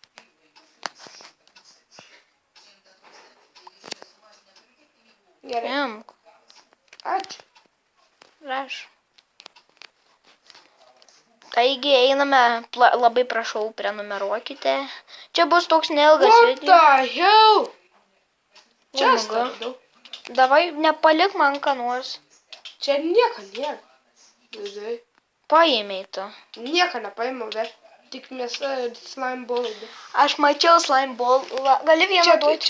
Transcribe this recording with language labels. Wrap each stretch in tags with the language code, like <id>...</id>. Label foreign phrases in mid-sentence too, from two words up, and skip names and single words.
<lt>Gerai, Imk. ačiū. Raš. Taigi einame, labai prašau, prenumeruokite. Čia bus toks neilgas What video.</lt> <en>the hell?</en> <lt>Čia</lt> <en>Oh my</en> <lt>aš God. radau. Davai, nepalik man ką nors. Čia nieko nėra. Vidai. Paėmei tu. Nieko nepaėmiau, bet tik mėsa ir</lt> <en>slime ballai.</en> <lt>Aš mačiau</lt> <en>slime ball.</en> <lt>Gali vieną Čia,</lt>